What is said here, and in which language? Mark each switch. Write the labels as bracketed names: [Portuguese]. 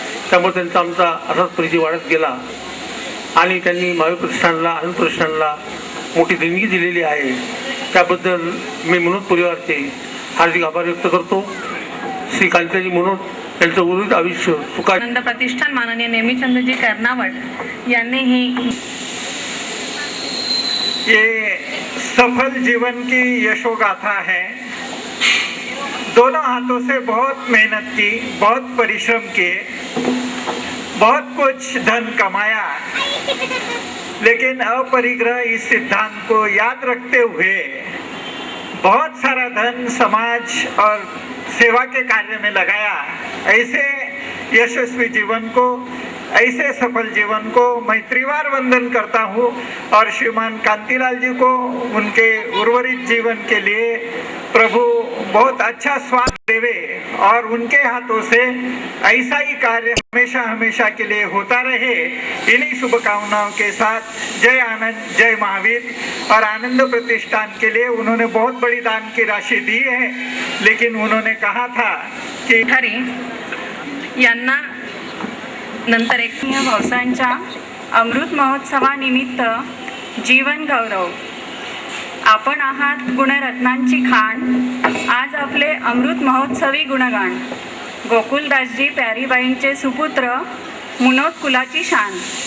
[Marathi] त्यामुळे त्यांचा आमचा असाच परिचय वाढत गेला आणि त्यांनी महावीर प्रतिष्ठानला आनंद प्रतिष्ठानला मोठी देणगी दिलेली आहे. त्याबद्दल मी मनोज परिवारचे हार्दिक आभार व्यक्त करतो. श्री कांतळी मनोज यांचं उर्वरित आयुष्य सुखा. आनंद प्रतिष्ठान माननीय नेमीचंदजी कर्नावट यांनी ही [Hindi] ये सफल जीवन की यशोगाथा है. दोनों हाथों से बहुत मेहनत की, बहुत परिश्रम किए, बहुत कुछ धन कमाया, लेकिन अपरिग्रह इस सिद्धांत को याद रखते हुए बहुत सारा धन समाज और सेवा के कार्य में लगाया. ऐसे यशस्वी जीवन को, ऐसे सफल जीवन को मैं त्रिवार वंदन करता हूँ और श्रीमान कांतिलाल जी को उनके उर्वरित जीवन के लिए प्रभु बहुत अच्छा स्वास्थ्य देवे और उनके हाथों से ऐसा ही कार्य हमेशा हमेशा के लिए होता रहे. इन्हीं शुभकामनाओं के साथ जय आनंद, जय महावीर. और आनंद प्रतिष्ठान के लिए उन्होंने बहुत बड़ी दान की राशि दी है, लेकिन उन्होंने कहा था कि [Marathi] हरी यांना नंतर एक भाऊसांच्या अमृत महोत्सवानिमित्त जीवन गौरव. आपण आहात गुणरत्नांची खाण. आज आपले अमृत महोत्सवी गुणगान. गोकुलदासजी प्यारीबाईंचे सुपुत्र, मुनोद कुलाची शान.